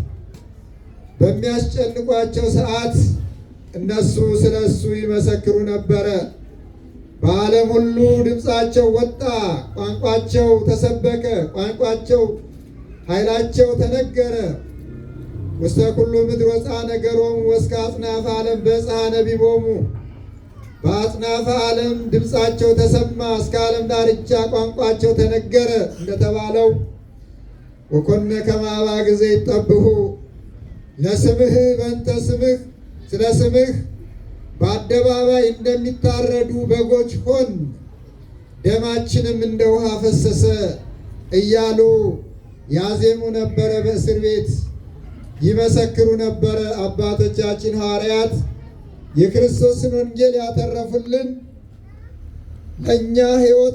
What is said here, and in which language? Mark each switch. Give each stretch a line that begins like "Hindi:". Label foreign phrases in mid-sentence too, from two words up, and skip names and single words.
Amharic: በሚያስጨንቋቸው ሰዓት እነሱ ስለ እሱ ይመሰክሩ ነበረ። በዓለም ሁሉ ድምፃቸው ወጣ፣ ቋንቋቸው ተሰበከ፣ ቋንቋቸው ኃይላቸው ተነገረ።
Geez: ውስተ ኩሉ ምድር ወፅአ ነገሮሙ ወእስከ አጽናፈ ዓለም በጽሐ ነቢቦሙ።
Amharic: በአጽናፈ ዓለም ድምፃቸው ተሰማ፣ እስከ ዓለም ዳርቻ ቋንቋቸው ተነገረ እንደተባለው
Geez: ወኮነ ከመ አባግዕ ዘይጠብሑ ለስምህ በእንተ ስምህ፣
Amharic: ስለ ስምህ በአደባባይ እንደሚታረዱ በጎች ሆን፣ ደማችንም እንደ ውሃ ፈሰሰ እያሉ ያዜሙ ነበረ። በእስር ቤት ይመሰክሩ ነበረ። አባቶቻችን ሐዋርያት የክርስቶስን ወንጌል ያተረፉልን ለእኛ ሕይወት